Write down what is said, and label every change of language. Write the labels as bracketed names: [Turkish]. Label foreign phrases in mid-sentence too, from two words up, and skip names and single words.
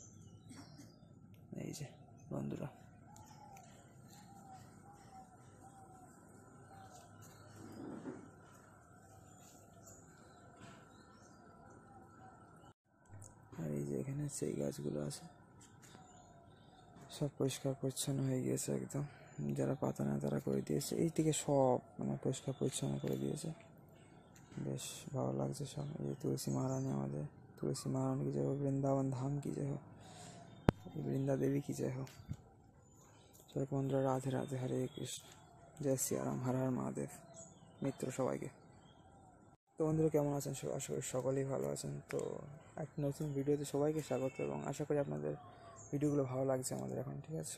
[Bangla] এই যে বন্ধুরা, আর এই যে এখানে সেই গাছগুলো আছে, সব পরিষ্কার পরিচ্ছন্ন হয়ে গিয়েছে একদম। যারা পাতা নেয় তারা করে দিয়েছে, এই দিকে সব মানে পরিষ্কার পরিচ্ছন্ন করে দিয়েছে। বেশ ভালো লাগছে সব। এই যে তুলসী महारानी, আমাদের [Hindi] तुलसी महारानी की जय हो, वृंदावन धाम की जय हो, वृंदा देवी की जय हो। [Bangla] সবাই বন্ধুরা রাধে রাধে, হরে কৃষ্ণ, জয় সিয়ারাম, হর হর মহাদেব মিত্র সবাইকে। তো বন্ধুরা কেমন আছেন? আশা করি সকলেই ভালো আছেন। তো একটা নতুন ভিডিওতে সবাইকে স্বাগত, এবং আশা করি আপনাদের ভিডিওগুলো ভালো লাগছে আমাদের এখন, ঠিক আছে।